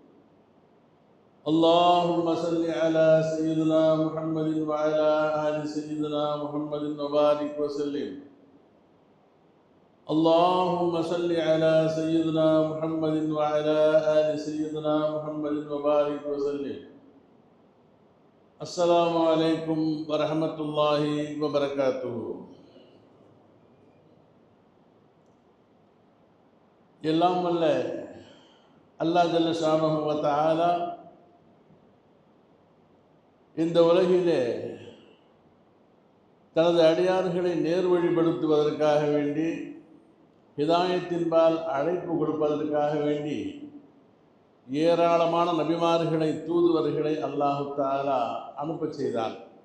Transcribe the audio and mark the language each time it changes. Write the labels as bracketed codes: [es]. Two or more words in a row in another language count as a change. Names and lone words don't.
[ar] اللهم صل على سيدنا محمد وعلى آل سيدنا محمد وبارك وسلم اللهم صل على سيدنا محمد وعلى آل سيدنا محمد وبارك وسلم السلام عليكم ورحمة الله وبركاته. [ta] எல்லாம் வல்ல [ar] الله جل شأنه و تعالى [ta] இந்த உலகிலே தனது அடியார்களை நேர்வழிப்படுத்துவதற்காக வேண்டி ஹிதாயத்தின்பால் அழைப்பு கொடுப்பதற்காக வேண்டி ஏராளமான நபிமார்களை தூதுவர்களை [ar] الله تعالى [ta] அனுப்ப செய்தான்.